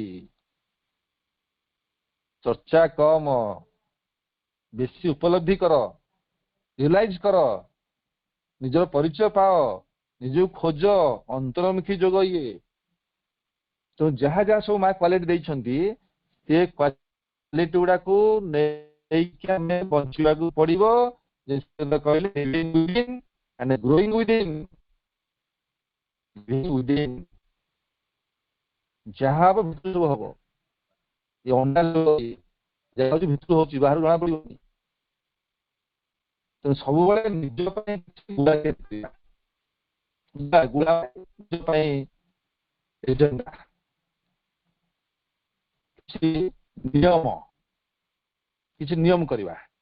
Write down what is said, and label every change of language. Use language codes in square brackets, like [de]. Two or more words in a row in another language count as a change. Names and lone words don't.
[or] ଚର୍ଚ୍ଚା କମ, ବେଶୀ ଉପଲବ୍ଧି କର, ରିୟଲାଇଜ କର, ନିଜର ପରିଚୟ ପାଅ, ନିଜକୁ ଖୋଜ, ଅନ୍ତର୍ମୁଖୀ ଯୋଗ ଇଏ। ତ ଯାହା ଯାହା ସବୁ ମା କ୍ୱାଲିଟି ଦେଇଛନ୍ତି, ସେ କ୍ୱାଲିଟି ଗୁଡାକୁ ନେଇକି ଆମେ ବଞ୍ଚିବାକୁ ପଡିବ। କହିଲେ [en] and growing within [or] ଯାହା ହବ ଭିତରୁ ସବୁ ହବ। ଏ ଅଣ୍ଡା ଯାହା ହଉଛି ଭିତରୁ ହଉଛି, ବାହାରୁ ଜଣା ପଡିବନି। ତେଣୁ ସବୁବେଳେ ନିଜ ପାଇଁ ନିଜ ପାଇଁ ଏଜେଣ୍ଡା, କିଛି ନିୟମ କରିବା।